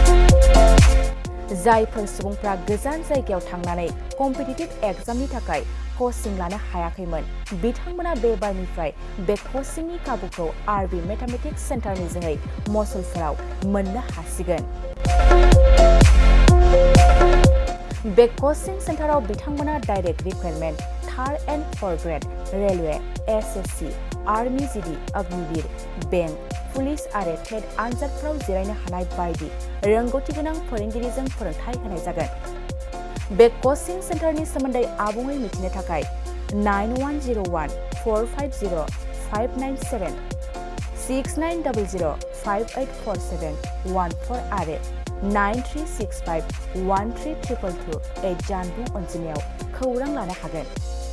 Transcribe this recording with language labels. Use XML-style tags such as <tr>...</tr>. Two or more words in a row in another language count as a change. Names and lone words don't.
<brx>जायफोर सुबुंफ्रा गोजान जायगायाव थांनानै</brx> <en>competitive exam</en> <brx>थाखाय कचिं लानो हायाखैमोन बिथांमोना बे बारनिफ्राय बे कचिंनि खाबुखौ आरबि मेथामेटिक्स सेन्टारनि जोहै मसलफोराव मोननो हासिगोन। बे कचिं सेन्टाराव बिथांमोना</brx> <en>direct requirement 3rd and 4th grade railway SSC army GD Agniveer bank police</en> <brx>आरो टेट आनजादफोराव जिरायनो हानाय बायदि रोंगौथि गोनां फोरोंगिरिजों फोरोंथाय होनाय जागोन। बे कचिं सेन्टारनि सोमोन्दै आबुङै मिथिनो थाखाय 9101450597 6900584714 आरो 9365132228 जानबुं अनजिमायाव खौरां लानो हागोन।</brx>